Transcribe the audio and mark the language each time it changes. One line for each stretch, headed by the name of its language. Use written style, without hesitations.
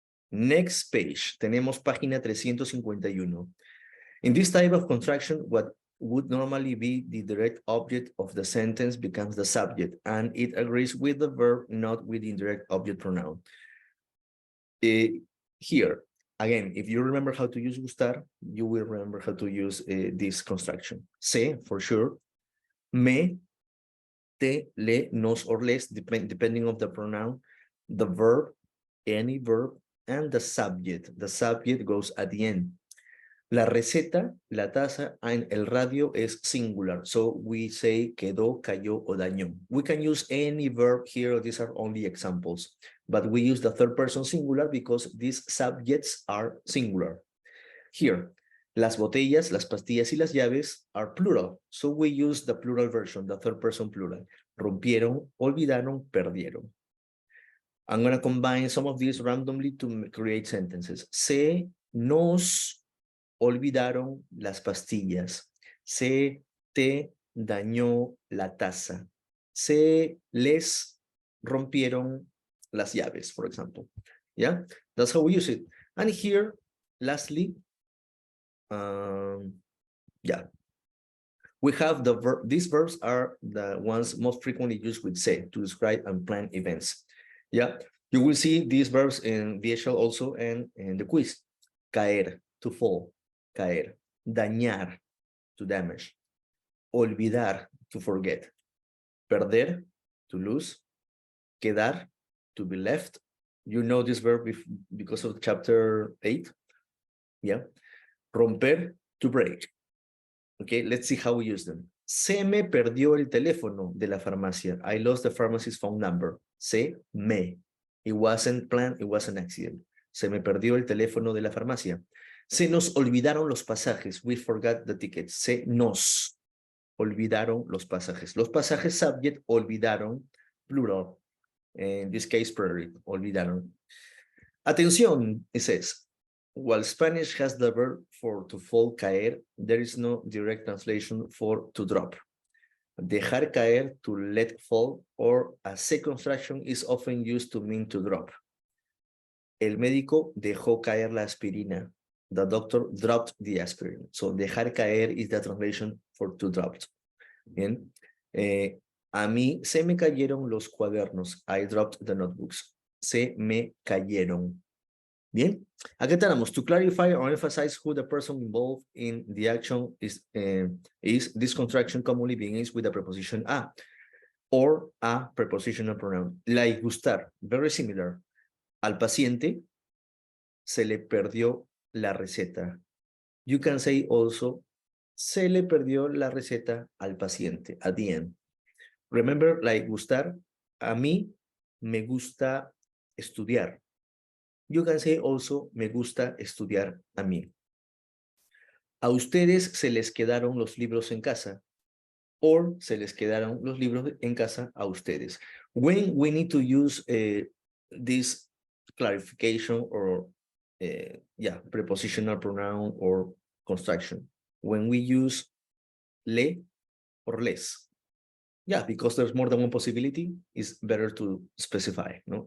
English: Next page,
Spanish: tenemos página 351.
English: In this type of construction, what would normally be the direct object of the sentence becomes the subject, and it agrees with the verb, not with the indirect object pronoun. Here, again, if you remember how to use gustar, you will remember how to use this construction. Se, for sure. Me, te, le, nos, or les, depending on the pronoun, the verb, any verb, and the subject. The subject goes at the end.
Spanish: La receta, la taza,
English: and el radio is singular. So we say
Spanish: quedó, cayó, o dañó.
English: We can use any verb here. These are only examples. But we use the third person singular because these subjects are singular. Here,
Spanish: las botellas, las pastillas y las llaves
English: are plural. So we use the plural version, the third person plural.
Spanish: Rompieron, olvidaron, perdieron.
English: I'm going to combine some of these randomly to create sentences.
Spanish: Se nos olvidaron las pastillas. Se te dañó la taza. Se les rompieron las llaves,
English: for example. Yeah, that's how we use it. And here, lastly, yeah, we have the verb. These verbs are the ones most frequently used with se to describe unplanned events. Yeah, you will see these verbs in VHL also and in the quiz. Caer, to fall. Caer. Dañar, to damage. Olvidar, to forget. Perder, to lose. Quedar, to be left. You know this verb because of chapter 8. Yeah. Romper, to break. Okay, let's see how we use them.
Spanish: Se me perdió el teléfono de la farmacia.
English: I lost the pharmacist's phone number. Se me. It wasn't planned, it was an accident.
Spanish: Se me perdió el teléfono de la farmacia. Se nos olvidaron los pasajes.
English: We forgot the tickets.
Spanish: Se nos olvidaron los pasajes.
English: Los pasajes subject, olvidaron, plural. In this case, plural, olvidaron. Atención, it says. While Spanish has the verb for to fall, caer, there is no direct translation for to drop. Dejar caer, to let fall, or a se construction is often used to mean to drop.
Spanish: El médico dejó caer la aspirina.
English: The doctor dropped the aspirin. So dejar caer is the translation for to drop. Bien.
Spanish: A mí se me cayeron los cuadernos.
English: I dropped the notebooks.
Spanish: Se me cayeron. Bien, aquí tenemos
English: to clarify or emphasize who the person involved in the action is this contraction commonly begins with the preposition a or a prepositional pronoun. Like gustar, very similar.
Spanish: Al paciente se le perdió la receta.
English: You can say also
Spanish: se le perdió la receta al paciente
English: at the end. Remember, like
Spanish: gustar, a mí me gusta estudiar.
English: You can say also,
Spanish: me gusta estudiar a mí. A ustedes se les quedaron los libros en casa. Or se les quedaron los libros en casa a ustedes.
English: When we need to use this clarification or, prepositional pronoun or construction. When we use le or les. Yeah, because there's more than one possibility, it's better to specify, ¿no?